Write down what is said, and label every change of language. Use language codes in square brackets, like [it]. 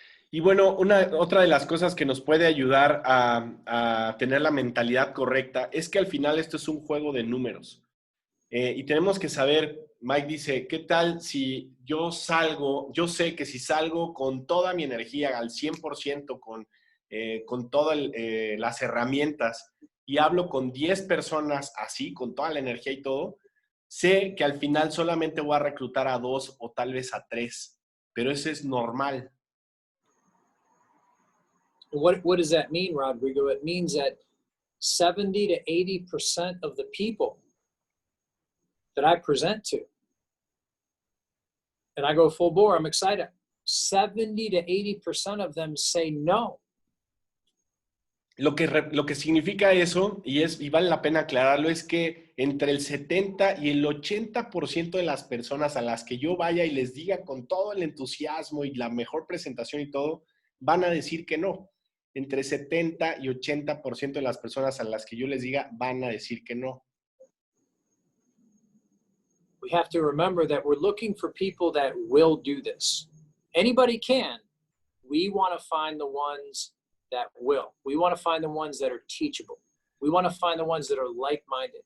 [es] Y bueno, otra de las cosas que nos puede ayudar a tener la mentalidad correcta es que al final esto es un juego de números. Y tenemos que saber, Mike dice, ¿qué tal si yo sé que si salgo con toda mi energía al 100%, con todas las herramientas y hablo con 10 personas así, con toda la energía y todo, sé que al final solamente voy a reclutar a 2 o tal vez a 3, pero eso es normal. [en] What does that mean, Rodrigo? It means that 70 to 80% of the people that I present to, and I go full bore, I'm excited, 70 to 80% of them say no. [es] Lo que significa eso, y vale la pena aclararlo, es que entre el 70 y el 80% de las personas a las que yo vaya y les diga con todo el entusiasmo y la mejor presentación y todo, van a decir que no. Entre 70 y 80% de las personas a las que yo les diga van a decir que no. [en] We have to remember that we're looking for people that will do this. Anybody can. We want to find the ones that will. We want to find the ones that are teachable. We want to find the ones that are like-minded.